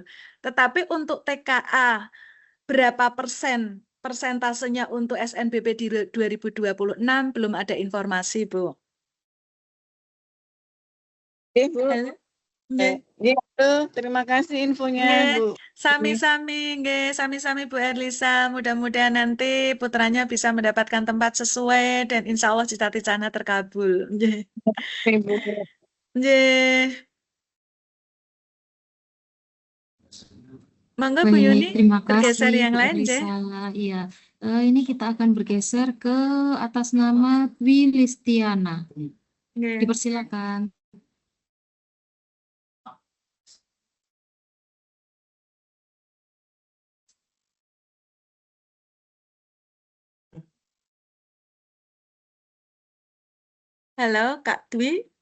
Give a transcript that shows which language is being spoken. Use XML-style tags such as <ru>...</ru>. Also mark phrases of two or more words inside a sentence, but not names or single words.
<id>Tetapi untuk TKA berapa persentasenya untuk SNBP di 2026 belum ada informasi, Bu. Bu. Halo. Nggih. Terima kasih infonya, Nggih, Bu.</id> <jv>sami-sami, nggih, sami-sami Bu Erlisa.</jv> <id>Mudah-mudahan nanti putranya bisa mendapatkan tempat sesuai dan insya Allah cita-citanya terkabul.</id> <jv>Nggih. Nggih. Monggo Bu</jv> <id>Baik, Yuni, terima bergeser kasih yang Bu lain, nggih. Elisa. Iya, ini kita akan bergeser ke atas nama Dwi Listiana. Nggih. Dipersilakan. Halo, Kak Dwi.</id>